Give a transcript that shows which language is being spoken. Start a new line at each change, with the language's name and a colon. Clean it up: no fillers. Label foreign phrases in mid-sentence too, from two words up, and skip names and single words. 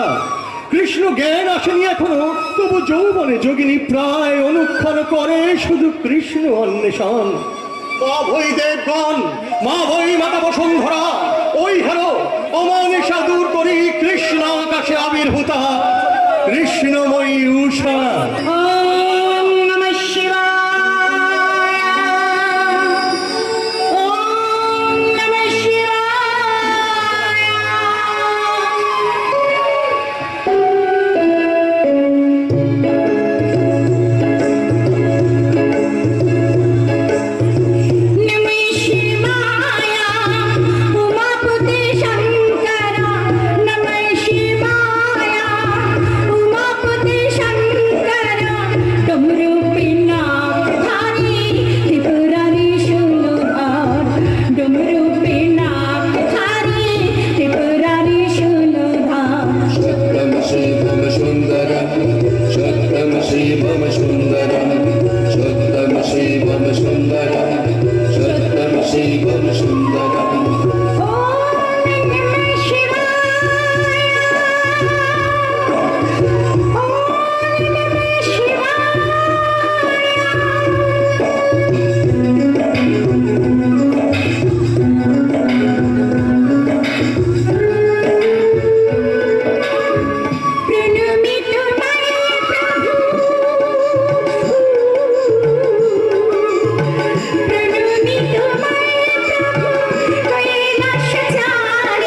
Bangla: কৃষ্ণ জ্ঞান আসেনি এখনো, তবু যৌবনে যোগিনী প্রায় অনুক্ষণ করে শুধু কৃষ্ণ অন্বেষণ। মা ভৈ দেবগণ, মা ভৈ মাতা বসুন্ধরা, ওই হেন অমানিসা দূর করি কৃষ্ণ আকাশে আবির্ভূতা কৃষ্ণময়ী উষা।
Sanskrit: ওম নমঃ শিবায়, ওম নমঃ শিবায়। নমঃ শিবায় উমাপতি শঙ্কর, নমঃ শিবায় উমাপতি শঙ্কর। ডমরু পিনাকধারী ত্রিপুরারি শূলধার, ডমরু পিনাকধারী ত্রিপুরারি শূলধার। সত্যম শিবম সুন্দরম, সত্যম শিবম সুন্দরম, সত্যম শিবম সুন্দরম, সত্যম শিবম সুন্দরম। ওম নমঃ শিবায়, ওম নমঃ শিবায়।
Bangla: প্রণমি তোমায় প্রভু, প্রণমি তোমায় প্রভু, কৈলাসচারী।